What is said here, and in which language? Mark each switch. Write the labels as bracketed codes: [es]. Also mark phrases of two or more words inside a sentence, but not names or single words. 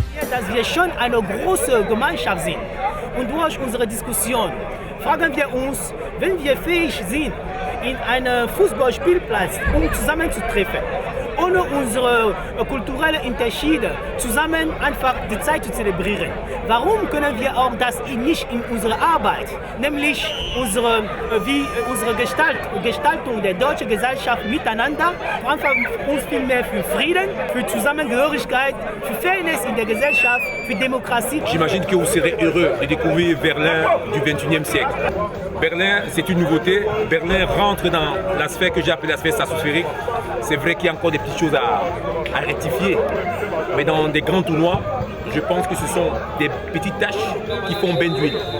[de] dass wir schon eine große Gemeinschaft sind. Und durch unsere Diskussion fragen wir uns, wenn wir fähig sind, in einem Fußballspielplatz zusammenzutreffen, ohne unsere kulturellen Unterschiede zusammen einfach die Zeit zu zelebrieren. Warum können wir auch das nicht in unserer Arbeit, nämlich unsere Gestaltung der deutschen Gesellschaft miteinander, einfach uns viel mehr für Frieden, für Zusammengehörigkeit, für Fairness in der Gesellschaft, für Démocratie. [fr] J'imagine que vous serez heureux de découvrir Berlin du XXIe siècle. Berlin, c'est une nouveauté. Berlin rentre dans la sphère que j'ai appelée la sphère stratosphérique. C'est vrai qu'il y a encore des petites choses à rectifier, mais dans des grands tournois, je pense que ce sont des petites tâches qui font bain d'huile.